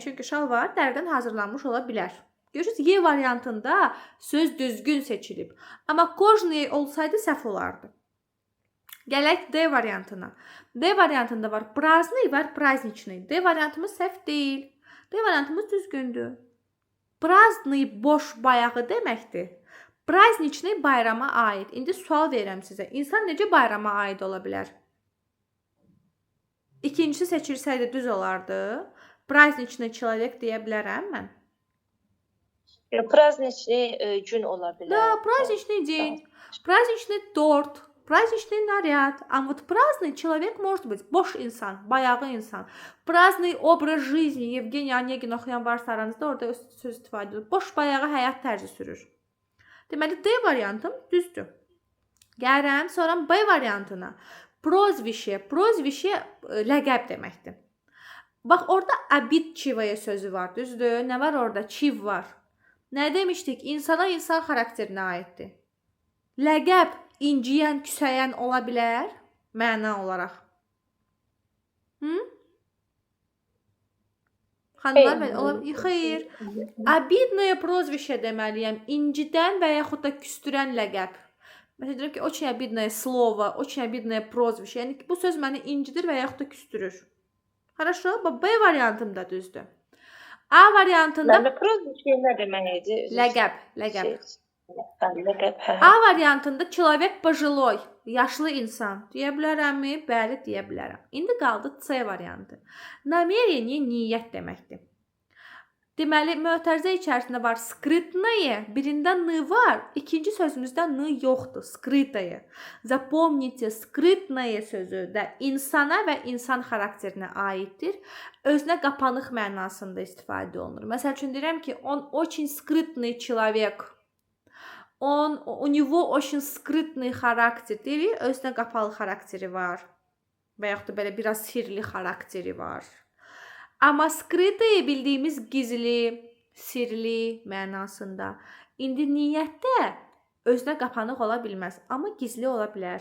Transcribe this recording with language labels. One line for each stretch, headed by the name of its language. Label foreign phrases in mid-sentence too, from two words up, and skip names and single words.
Azerbaijani: Çünki şalvar dərdən hazırlanmış ola bilər. Görürsünüz, Y variantında söz düzgün seçilib. Amma kojnıye olsaydı səhv olardı. Gələk D variantına. D variantında var праздный, var праздничный. D variantımız səhv deyil. D variantımız düzgündür. Праздный boş bayağı deməkdir. Праздничный bayrama aid. İndi sual verirəm sizə. İnsan necə bayrama aid ola bilər? İkincisi seçilsəydi düz olardı.
Russian: Праздничный человек
Azerbaijani: deyə bilərəm mən. Праздничный gün ola bilər.
Russian: Да, праздничный день. Праздничный торт. Праздничный наряд. А вот праздный человек может быть
Azerbaijani: boş insan, bayağı insan.
Russian: Праздный образ жизни.
Azerbaijani: Yevgeniy Onegin oxuyan varsa aranızda orada söz istifadə edilir. Boş bayağı həyat tərzi sürür. Deməli D variantım düzdür. Gəlirəm sonra B variantına. Prozvişe. Prozvişe ləqəb deməkdir. Bax orada обидчивое sözü var, düzdür? Nə var orada? Çiv var. Nə demişdik? İnsana insan xarakterinə aiddir. Ləqəb inciyən, küsəyən ola bilər məna olaraq. Xanımlar və ola bilər. Xeyr.
Russian: Обидное прозвище deməliyəm.
Azerbaijani: İncidən və yaxud da küstürən ləqəb. Məsələn deyirəm ki,
Russian: очень обидное слово, очень обидное прозвище.
Azerbaijani: Yəni ki, bu söz məni incidir və yaxud da küstürür. Хорошо? B variantım da düzdür. A variantında Məndə proзвище nə demək idi? ləqəb. Ləqəb. A variantında
Russian: человек пожилой,
Azerbaijani: yaşlı insan deyə bilərəmmi? Bəli, deyə bilərəm. İndi qaldı C variantı. Намерение niyyət deməkdir. Deməli, mötərizə içərisində var скрытное, birində n var, ikinci sözümüzdə n yoxdur,
Russian: скрытое.
Azerbaijani: Запомните, скрытное sözü də insana və insan xarakterinə aiddir. Özünə qapanıq mənasında istifadə olunur. Məsəl üçün deyirəm ki,
Russian: он очень скрытный человек. У него очень скрытный xarakter.
Azerbaijani: Deyirik, özünə qapalı xarakteri var. Və yaxud da belə biraz sirli xarakteri var. Amma skrytые bildiyimiz gizli, sirli mənasında. İndi niyyətdə özünə qapanıq ola bilməz, amma gizli ola bilər.